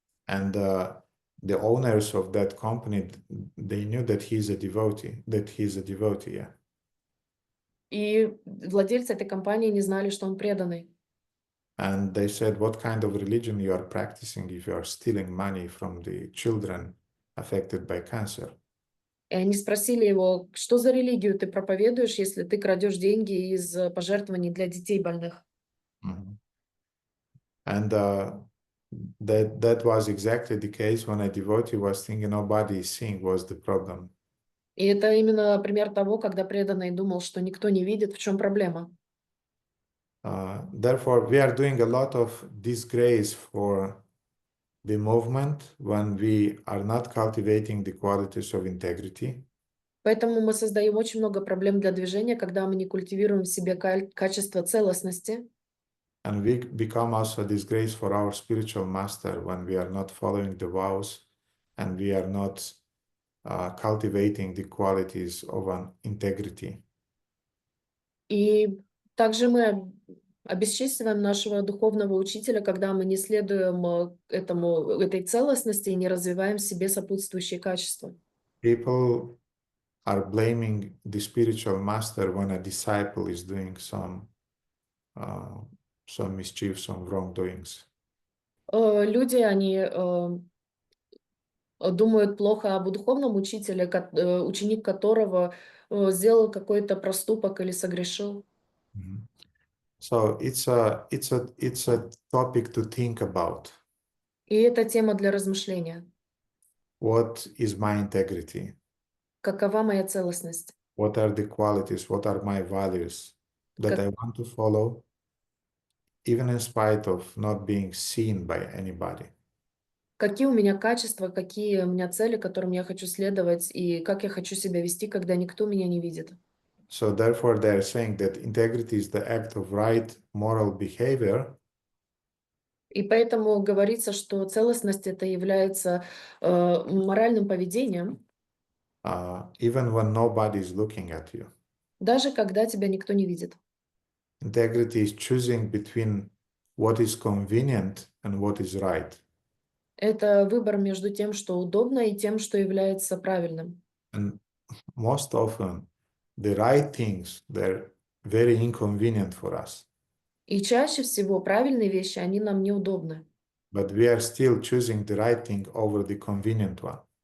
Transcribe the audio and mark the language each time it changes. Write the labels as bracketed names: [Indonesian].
[English] And the owners of that company, they knew that he's a devotee, yeah. [Russian] И владельцы этой компании не знали, что он преданный. [English] And they said, what kind of religion you are practicing if you are stealing money from the children affected by cancer? [Russian] И они спросили его, что за религию ты проповедуешь, если ты крадешь деньги из пожертвований для детей больных? Mm-hmm. [English] And that was exactly the case when a devotee was thinking nobody is seeing was the problem. [Russian] И это именно пример того, когда преданный думал, что никто не видит, в чем проблема. [English] Therefore, we are doing a lot of disgrace for the movement when we are not cultivating the qualities of integrity. [Russian] Поэтому мы создаем очень много проблем для движения, когда мы не культивируем в себе качество целостности. [English] And we become also a disgrace for our spiritual master when we are not following the vows and we are not cultivating the qualities of an integrity. [Russian] И также мы обесчестиваем нашего духовного учителя, когда мы не следуем этой целостности и не развиваем в себе сопутствующие качества. [English] People are blaming the spiritual master when a disciple is doing some mischief, some wrongdoings. [Russian] Люди, они думают плохо об духовном учителе, ученик которого сделал какой-то проступок или согрешил. Mm-hmm. [English] So it's a topic to think about. [Russian] И это тема для размышления. [English] What is my integrity? [Russian] Какова моя целостность? [English] What are the qualities? What are my values that I want to follow, even in spite of not being seen by anybody? [Russian] Какие у меня качества, какие у меня цели, которым я хочу следовать, и как я хочу себя вести, когда никто меня не видит. [English] So therefore, they are saying that integrity is the act of right moral behavior. [Russian] И поэтому говорится, что целостность это является моральным поведением, [English] even when nobody is looking at you. [Russian] даже когда тебя никто не видит. [English] Integrity is choosing between what is convenient and what is right. [Russian] Это выбор между тем, что удобно, и тем, что является правильным. [English] And most often, the right things, they're very inconvenient for us. [Russian] И чаще всего правильные вещи, они нам неудобны. [English] But we are still choosing the right thing over the convenient one.